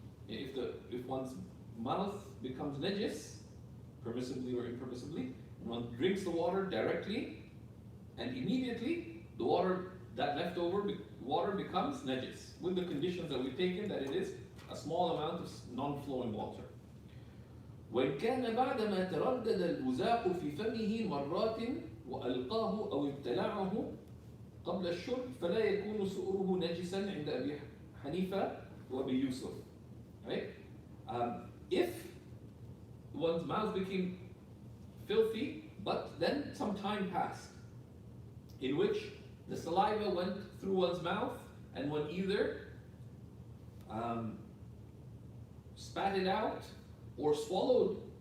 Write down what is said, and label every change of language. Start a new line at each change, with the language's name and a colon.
English: If one's mouth becomes najis, permissibly or impermissibly, one drinks the water directly, and immediately the water, that leftover water becomes najis, with the conditions that we've taken, that it is a small amount of non-flowing water.
Arabic: وإن كان بعدما تردد البزاق في فمه مرات وألقاه أو ابتلعه قبل الشرب فلا يكون سؤره نجسا عند أبي حنيفة وأبي يوسف.
English: Right? If one's mouth became filthy, but then some time passed, in which the saliva went through one's mouth and one either spat it out or swallowed.